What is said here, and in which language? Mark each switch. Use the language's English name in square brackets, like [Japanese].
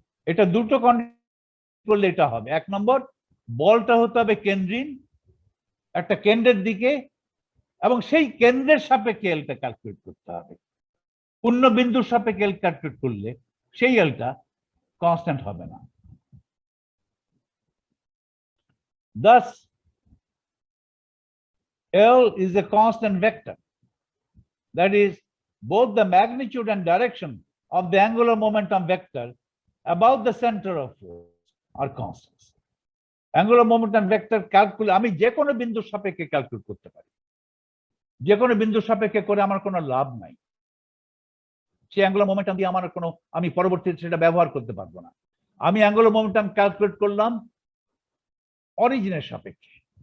[Bangla] এটা দুটো কন্ডিশন করলে এটা হবে। 1 নম্বর, বলটা হতে হবে কেন্দ্রীন, একটা কেন্দ্রের দিকে, এবং সেই কেন্দ্রের সাপেক্ষে এলটা ক্যালকুলেট করতে হবে। পূর্ণ বিন্দুর সাপেক্ষে এল ক্যালকুলেট করলে সেই এলটা কনস্ট্যান্ট হবে না। [English] Thus, L is a constant vector. That is, both the magnitude and direction of the angular momentum vector about the center of force are constants. [Bangla] Angular momentum vector calculate আমি যে কোনো বিন্দুর সাপেক্ষে calculate করতে পারি। যে কোনো বিন্দুর সাপেক্ষে করে আমার কোনো লাভ নাই। সেই অ্যাঙ্গুলার মোমেন্টাম দিয়ে আমার কোনো, আমি পরবর্তীতে সেটা ব্যবহার করতে পারবো না। আমি অ্যাঙ্গুলার মোমেন্টাম ক্যালকুলেট করলাম অরিজিনের সাপেক্ষে।